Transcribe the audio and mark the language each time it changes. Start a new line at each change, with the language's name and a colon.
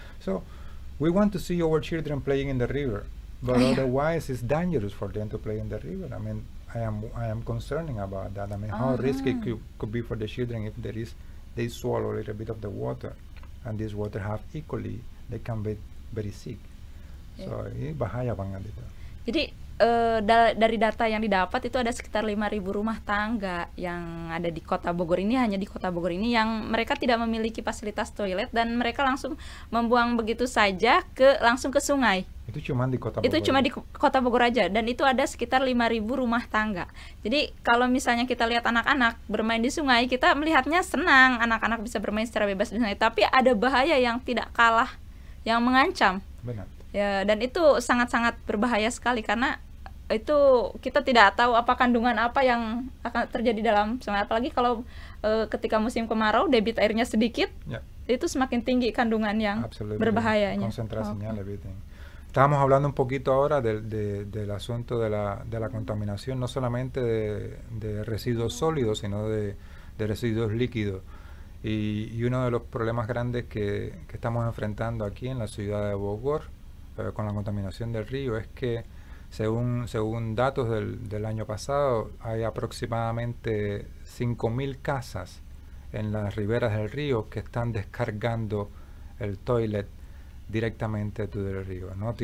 English: So we want to see our children playing in the river, but otherwise it's dangerous for them to play in the river. I mean, I am concerning about that. I mean, how risky it could be for the children if they swallow a little bit of the water, and this water have E. coli, they can be very sick.
Indonesian: So ini bahaya banget itu. Jadi dari data yang didapat itu ada sekitar 5.000 rumah tangga yang ada di Kota Bogor ini, hanya di Kota Bogor ini, yang mereka tidak memiliki fasilitas toilet dan mereka langsung membuang begitu saja langsung ke sungai. Itu cuma di Kota Bogor. Itu cuma di Kota Bogor aja, dan itu ada sekitar 5.000 rumah tangga. Jadi kalau misalnya kita lihat anak-anak bermain di sungai, kita melihatnya senang, anak-anak bisa bermain secara bebas di sungai, tapi ada bahaya yang tidak kalah, yang mengancam. Benar. Ya, dan itu sangat-sangat berbahaya sekali, karena itu kita tidak tahu apa kandungan apa yang akan terjadi dalam sungai, apalagi kalau ketika musim kemarau debit airnya sedikit, itu semakin tinggi kandungan yang berbahayanya. Concentrasinya lebih tinggi.
Spanish: Estábamos hablando un poquito ahora del asunto de la contaminación, no solamente de residuos sólidos, sino de residuos líquidos. Y uno de los problemas grandes que estamos enfrentando aquí en la ciudad de Bogor con la contaminación del río es que según datos del año pasado, hay aproximadamente 5.000 casas en las riberas del río que están descargando el toilet directamente todo el río.